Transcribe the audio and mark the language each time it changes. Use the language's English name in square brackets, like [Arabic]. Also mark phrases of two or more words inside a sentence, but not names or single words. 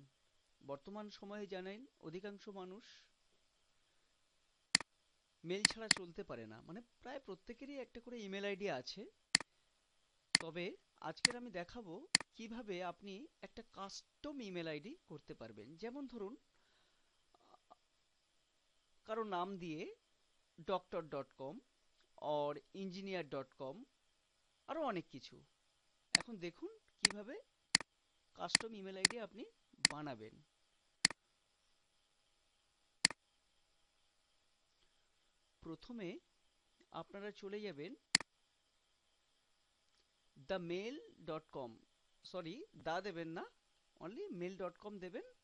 [Bangla] বর্তমান সময়ে জানেন অধিকাংশ মানুষ মেল ছাড়া চলতে পারে না, মানে প্রায় প্রত্যেকেরই একটা করে ইমেল আইডি আছে। তবে আজকের আমি দেখাবো কিভাবে আপনি একটা কাস্টম ইমেল আইডি করতে পারবেন। যেমন ধরুন কারো নাম দিয়ে doctor.com or engineer.com, আরো অনেক কিছু। এখন দেখুন কিভাবে কাস্টম ইমেল আইডি আপনি বানাবেন। প্রথমে আপনারা চলে যাবেন themail.com, সরি দা দেবেন না, [English] only mail.com [Bangla] দেবেন।